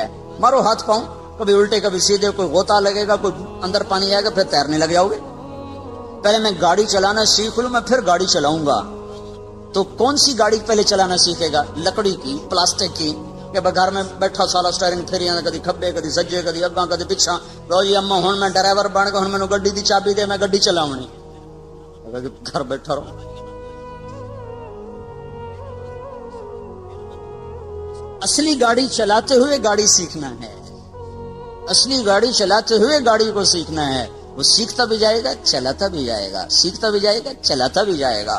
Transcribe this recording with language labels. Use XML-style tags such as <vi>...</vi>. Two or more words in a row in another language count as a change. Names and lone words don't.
<ur>مارو ہاتھ پاؤں کبھی الٹے کبھی سیدھے, کوئی غوطہ لگے گا, کوئی اندر پانی آئے گا, پھر تیرنے لگ جاؤ گے. پہلے میں گاڑی چلانا سیکھ لوں, میں پھر گاڑی چلاؤں گا. تو کون سی گاڑی پہلے چلانا سیکھے گا؟ لکڑی کی, پلاسٹک کی, کہ گھر میں بیٹھا سالا</ur> <pa>سٹیئرنگ پھیری کدی کھبے کدی سجے کدی اگاں کدی پچھا, لو جی اما ہن میں ڈرائیور بن گیا, ہن مینوں گڈی دی چابی دے, میں گڈی چلاونی.</pa> <ur>گھر بیٹھا رہو. اصلی گاڑی چلاتے ہوئے گاڑی سیکھنا ہے. اصلی گاڑی چلاتے ہوئے گاڑی کو سیکھنا ہے. وہ سیکھتا بھی جائے گا, چلاتا بھی جائے گا, سیکھتا بھی جائے گا, چلاتا بھی جائے گا.</ur>